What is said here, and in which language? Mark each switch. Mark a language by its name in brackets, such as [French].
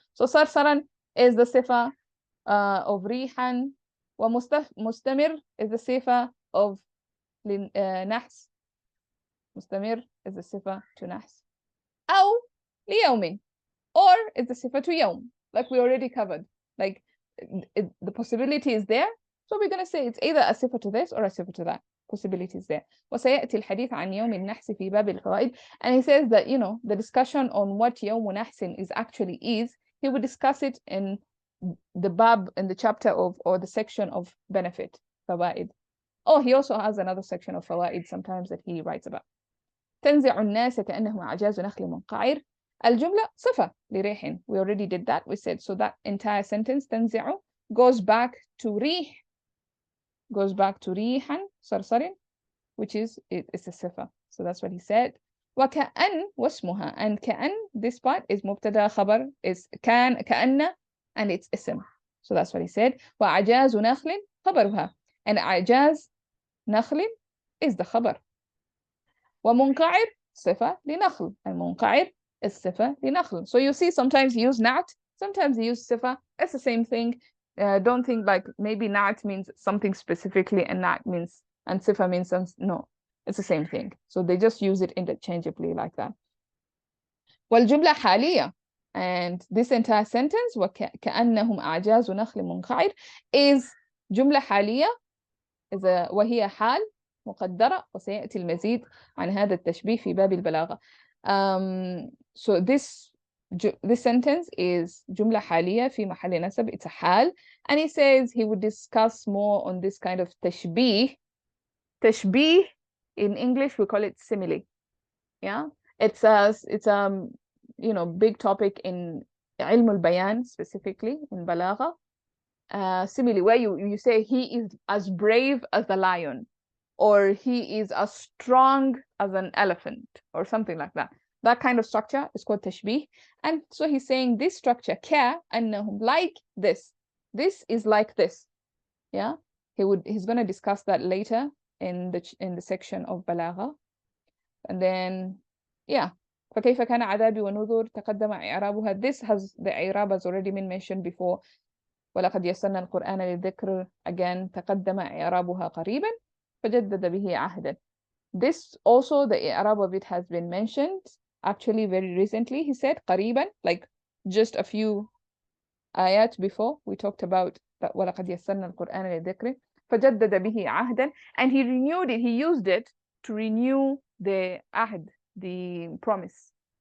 [English] So sarsaran is the sifa of rihan, wa mustamir is the sifa of nahs. Mustamir is the sifa to nahs. Aw liyawmin, or is the sifa to yawm, like we already covered. Like the possibility is there, so we're going to say it's either a sifa to this or a sifa to that. Possibility is there. [Arabic] وسيأتي الحديث عن يوم النحس في باب الفوائد. [English] And he says that, you know, the discussion on what يوم نحس is actually is, he will discuss it in the bab, in the chapter of, or the section of benefit, fawaid. Oh, he also has another section of fawaid sometimes that he writes about. [Arabic] تنزع الناس كأنهم أعجاز نخل منقعر. الجملة صفة لريح. [English] We already did that. We said, so that entire sentence, تنزع, goes back to ريح, goes back to [Arabic] ريحا صرصر, [English] which is, it's a sifa. So that's what he said. [Arabic] وكأن واسمها, [English] and كأن, this part is [Arabic] مبتدا خبر, [English] is كأن, and it's اسم. So that's what he said. [Arabic] وعجاز نخل خبرها, and عجاز نخل [English] is the [Arabic] خبر. ومنقعر صفة لنخل, and منقعر is صفة لنخل. [English] So you see, sometimes you use na'at, sometimes you use sifa. It's the same thing. Don't think like maybe na'at means something specifically and na'at means, and sifa means something. No, it's the same thing. So they just use it interchangeably like that. [Arabic] والجملة حالية, [English] and this entire sentence [Arabic] وكأنهم أعجاز نخل منقعر is جملة حالية وهي حال مقدرة وسيأتي المزيد عن هذا التشبيه في باب البلاغة. [English] So this sentence is [Arabic] جملة حالية في محل نسب. [English] It's a حال, and he says he would discuss more on this kind of تشبيه. تشبيه in English we call it simile. Yeah, it's a big topic in علم البيان, specifically in balagha. Simile, where you say he is as brave as a lion, or he is as strong as an elephant, or something like that. That kind of structure is called tashbih. And so he's saying this structure, كأنهم, like this. This is like this. Yeah, he's going to discuss that later in the section of balagha. And then, yeah. [Arabic] فكيف كان عذابي ونذر تقدم إعرابها. [English] This has the إعراب has already been mentioned before. [Arabic] ولقد يسرنا القرآن للذكر. Again, تقدم إعرابها قريبا فجدد به عهدا. [English] This also, the i'rab of it has been mentioned actually very recently. He said قريبا, like just a few ayat before we talked about that. [Arabic] ولقد يسرنا القرآن للذكر فجدد به عهدا, [English] and he renewed it, he used it to renew the ahd, the promise.